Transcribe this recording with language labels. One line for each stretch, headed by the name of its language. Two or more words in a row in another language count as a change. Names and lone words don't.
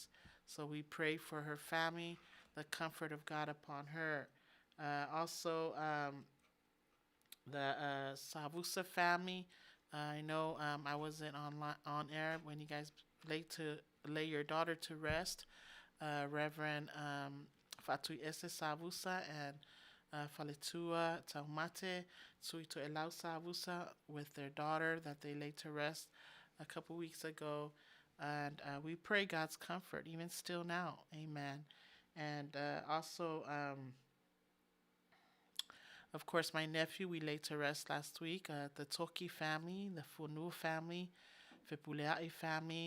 English: So we pray for her family, the comfort of God upon her. Also, the Savusa family. I know I wasn't on air when you guys lay your daughter to rest. Reverend Fatui Ese Savusa and Faletua Taumate Suito Elau Savusa with their daughter that they laid to rest a couple weeks ago. And we pray God's comfort even still now. Amen. And also, of course, my nephew we laid to rest last week. The Toki family, the Funu family, Fipuleai family.